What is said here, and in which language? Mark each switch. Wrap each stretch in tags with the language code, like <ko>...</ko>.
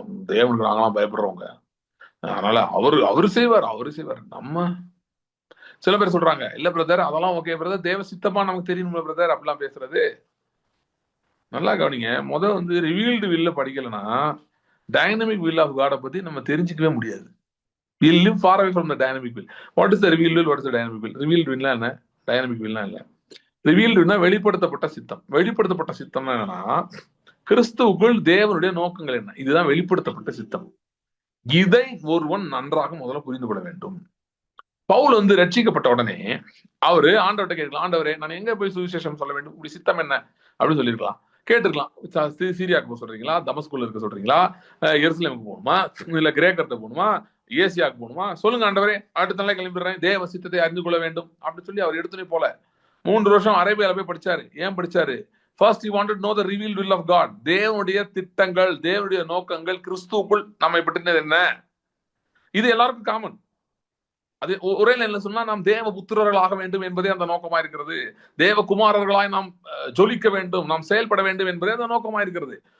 <ta>தேவனுக்கு நாங்களாம் பயப்படுறவங்க, அதனால அவரு செய்வார். நம்ம சில பேர் சொல்றாங்க, இல்ல பிரதர் அதெல்லாம் ஓகே பிரதர், தேவ சித்தமா நமக்கு தெரியணும்ல பிரதர், அப்படிலாம் பேசுறது. நல்லா கவனிங்க, வந்து ரிவீல்டு வில்ல படிக்கலன்னா</ta> <en>dynamic will of காட</en> <ta>பத்தி நம்ம தெரிஞ்சுக்கவே முடியாது.</ta> <en>We'll live far away from the dynamic will. What is the revealed will? What is the dynamic will?</en> <ta>Revealed will என்ன, டைனமிக் will இல்ல. ரிவீல்டு வில்னா வெளிப்படுத்தப்பட்ட சித்தம். வெளிப்படுத்தப்பட்ட சித்தம் என்னன்னா, கிறிஸ்துவுக்குள் தேவனுடைய நோக்கங்கள் என்ன, இதுதான் வெளிப்படுத்தப்பட்ட சித்தம். இதை ஒருவன் நன்றாக முதல்ல புரிந்து கொள்ள வேண்டும். பவுல் ரட்சிக்கப்பட்ட உடனே அவரு ஆண்டவர்கிட்ட கேட்கலாம், ஆண்டவரே நான் எங்க போய் சுவிசேஷம் சொல்ல வேண்டும், இப்படி சித்தம் என்ன அப்படின்னு சொல்லிருக்கலாம், கேட்டுருக்கலாம். சீரியாவுக்கு போக சொல்றீங்களா, தமஸ்குல இருக்க சொல்றீங்களா, எருசலேமுக்கு போகணுமா, இல்ல கிரேக்கர்ட்ட போகணுமா, ஏசியாவுக்கு போகணுமா, சொல்லுங்க ஆண்டவரே, அடுத்த நாளே கிளம்பிடுறேன், தேவ சித்தத்தை அறிந்து கொள்ள வேண்டும் அப்படின்னு சொல்லி அவர் எடுத்துனே போல 3 வருஷம் அரேபியால போய் படிச்சாரு. ஏன் படிச்சாரு? First</ta> <en>he wanted to know the revealed will of God.</en> <ta>தேவனுடைய திட்டங்கள், தேவனுடைய நோக்கங்கள், கிறிஸ்துவுக்குள் நம்மை பற்றினது என்ன, இது எல்லாருக்கும் காமன். அது ஒரே லைன்ல சொன்னா, நாம் தேவ புத்திரர்களாக வேண்டும் என்பதே அந்த நோக்கமா இருக்கிறது. தேவ குமாரர்களாய் நாம் ஜொலிக்க வேண்டும், நாம் செயல்பட வேண்டும் என்பதே அந்த நோக்கமா இருக்கிறது.</ta>